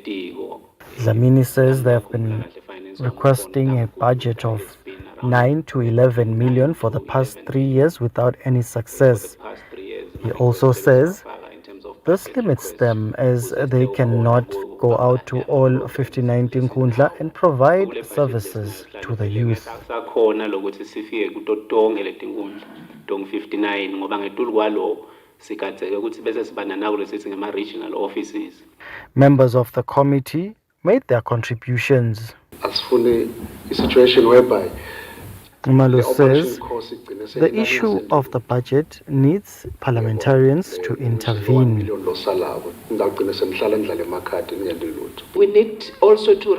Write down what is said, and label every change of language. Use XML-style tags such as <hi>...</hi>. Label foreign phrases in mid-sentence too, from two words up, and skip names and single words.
<en>Dlamini says they have been requesting a budget of 9 to 11 million for the past 3 years without any success. He also says This limits them as they cannot go out to all 59 Tinkhundla and provide services to the youth.</en> <ss>Akusakhona lokuthi sifike kuto tonke letinkhundla tong 59 ngoba ngetulu kwalo sikadzeke ukuthi bese sibana nawo lesithi ngema</ss> <en>regional offices. Members of the committee made their contributions. Asifune a situation whereby Umalo says the issue of the budget needs parliamentarians to intervene. We need also to</en>